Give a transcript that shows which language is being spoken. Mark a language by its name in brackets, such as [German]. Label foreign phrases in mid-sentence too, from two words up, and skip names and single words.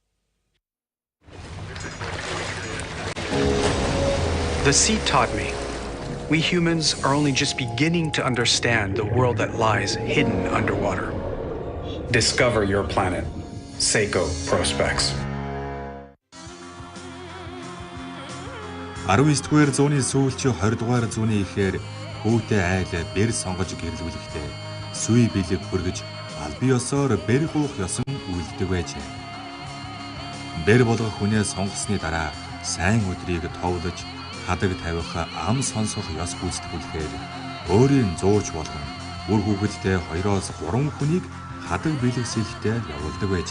[English] The sea taught me, we humans are only just beginning to understand the world that lies hidden underwater. Discover your planet. Seiko Prospects. [Mongolian] 19-р зууны сүүлчийн 20-р зууны ихээр хүүтэй айл бэр сонгож гэрлүүлэхдээ сүй бэлэг хүргэж албан ёсоор бэр хуух ёсон үлддэг байжээ. Бэр болгох хүнээ сонгосны дараа сайн өдрийг товлож хадаг тавих ам сонсох ёс гүйцэтгүүлэхээр өөрийн зууч болгон үр хүүхэдтэй 2-3 хүнийг хадаг бэлэг сэлхтэй явуулдаг байжээ.